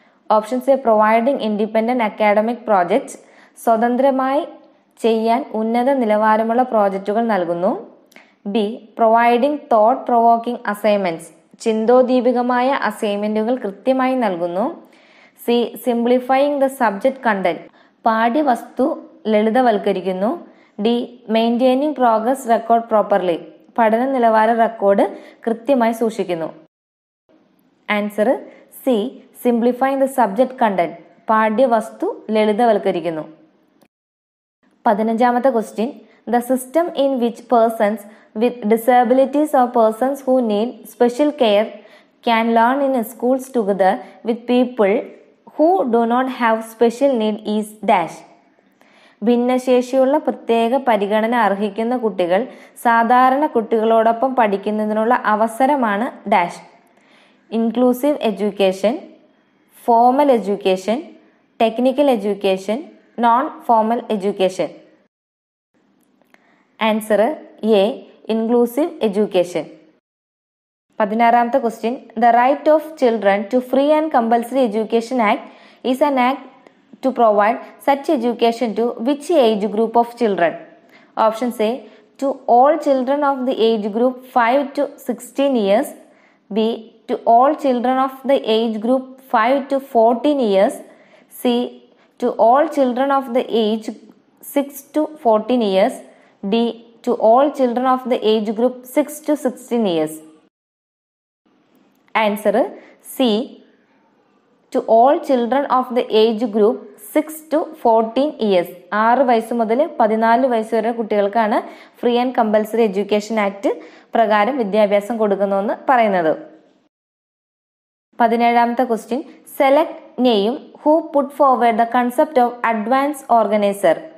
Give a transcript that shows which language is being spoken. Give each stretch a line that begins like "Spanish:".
English: options a providing independent academic projects
Malayalam: സ്വതന്ത്രമായി ചെയ്യാൻ ഉന്നത നിലവാരമുള്ള പ്രോജക്റ്റുകൾ നൽകുന്നു,
English: b providing thought provoking assignments
Malayalam: ചിന്തോദ്ദീപകമായ അസൈൻമെന്റുകൾ കൃത്യമായി നൽകുന്നു,
English: c simplifying the subject content പാഠ്യവസ്തു ലളിതവൽക്കരിക്കുന്നു, d maintaining progress record properly
Malayalam: പഠന നിലവാര റെക്കോർഡ് കൃത്യമായി സൂക്ഷിക്കുന്നു.
English: Answer c simplifying the subject content പാഠ്യവസ്തു ലളിതവൽക്കരിക്കുന്നു. 15ാമത്തെ question, the system in which persons with disabilities or persons who need special care can learn in schools together with people who do not have special need is dash.
Malayalam: ഭിന്നശേഷിയുള്ള പ്രത്യേക പരിഗണന അർഹിക്കുന്ന കുട്ടികൾ സാധാരണ കുട്ടികളോടൊപ്പം പഠിക്കുന്നതിനുള്ള അവസരമാണ് dash.
English: Inclusive education, formal education, technical education, non formal education. Answer a inclusive education. 16ാമത്തെ question, the right of children to free and compulsory education act is an act to provide such education to which age group of children? Options a to all children of the age group 5 to 16 years, b to all children of the age group 5 to 14 years, c to all children of the age 6 to 14 years, D to all children of the age group 6 to 16 years. Answer C to all children of the age group 6 to 14 years.
Malayalam: 6 വയസ്സ് മുതൽ 14 വയസ്സ് വരെ കുട്ടികൾക്കാണ് free and compulsory education act പ്രകാരം വിദ്യാഭ്യാസം കൊടുക്കുന്നതെന്ന് പറയുന്നത്.
English: 17ാമത്തെ question, select name who put forward the concept of advance organiser.